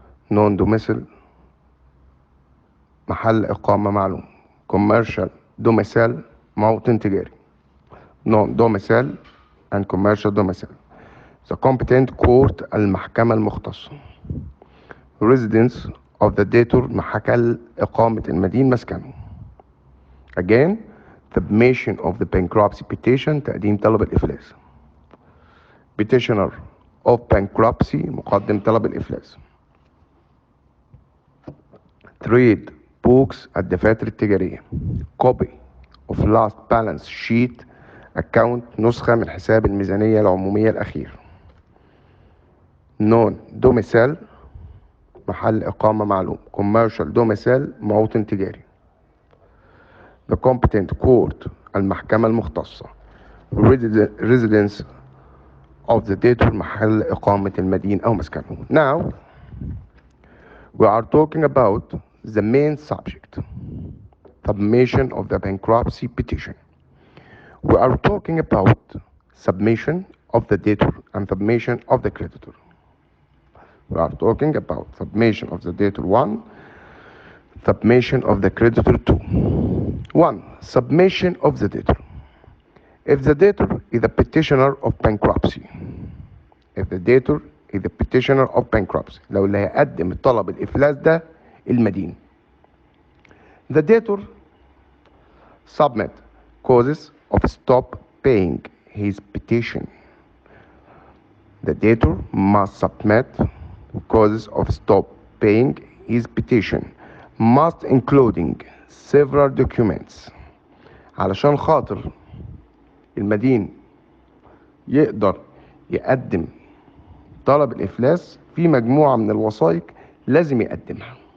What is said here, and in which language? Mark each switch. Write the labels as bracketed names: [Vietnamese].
[Arabic] non-domicile محل إقامة معلوم. [English] commercial domicile [Arabic] موطن تجاري. [English] non-domicile and commercial domicile. The competent court [Arabic] المحكمة المختصة. [English] residence of the debtor [Arabic] محل إقامة المدين مسكنه. [English] Again, submission of the bankruptcy petition [Arabic] تقديم طلب الإفلاس. [English] Petitioner of bankruptcy [Arabic] مقدم طلب الإفلاس. [English] Trade books [Arabic] الدفاتر التجارية. [English] Copy of last balance sheet account، [Arabic] نسخة من حساب الميزانية العمومية الأخير. non-domicile محل إقامة معلوم. [English] commercial domicile [Arabic] موطن تجاري. [English] The competent court [Arabic] المحكمة المختصة. [English] residence of the debtor [Arabic] محل إقامة المدين أو مسكنه. [English] Now, we are talking about the main subject, submission of the bankruptcy petition. We are talking about submission of the debtor and submission of the creditor. We are talking about submission of the debtor 1, submission of the creditor 2. 1. Submission of the debtor. If the debtor is a petitioner of bankruptcy. If the debtor is a petitioner of bankruptcy. [Arabic] لو اللي هيقدم طلب الإفلاس ده المدين. [English] The debtor submit causes of stop paying his petition. The debtor must submit causes of stop paying his petition, must including several documents. [Arabic] علشان خاطر المدين يقدر يقدم طلب الإفلاس في مجموعة من الوثائق لازم يقدمها.